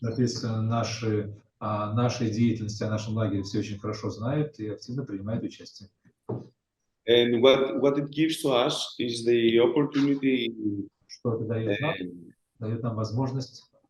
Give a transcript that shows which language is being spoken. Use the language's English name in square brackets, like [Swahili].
[Russian] Соответственно, нашей деятельности, о нашем лагере все очень хорошо знают и активно принимают участие. [English] And what it gives to us is the opportunity [Russian] что это дает нам возможность